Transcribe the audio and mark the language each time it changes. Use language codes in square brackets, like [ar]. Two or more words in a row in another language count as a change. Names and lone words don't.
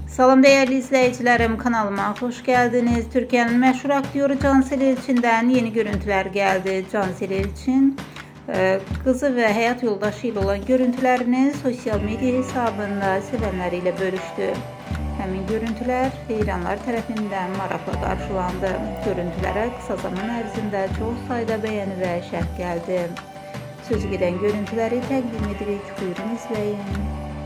[tr] Salam değerli izleyicilerim, kanalıma hoş geldiniz. Türkiye'nin meşhur aktörü Cansel Elçin'den yeni görüntüler geldi. Cansel Elçin kızı ve hayat yoldaşı ile olan görüntülerini sosyal medya hesabında sevenleriyle bölüştü. [az] Həmin görüntüler heyranlar tərəfindən maraqla qarşılandı. [tr] Görüntülere kısa zaman [az] ərzində çox sayda [tr] beğeni ve şərh geldi. [az] Sözü gedən görüntüləri təqdim edirik. [tr] Buyurun izleyin.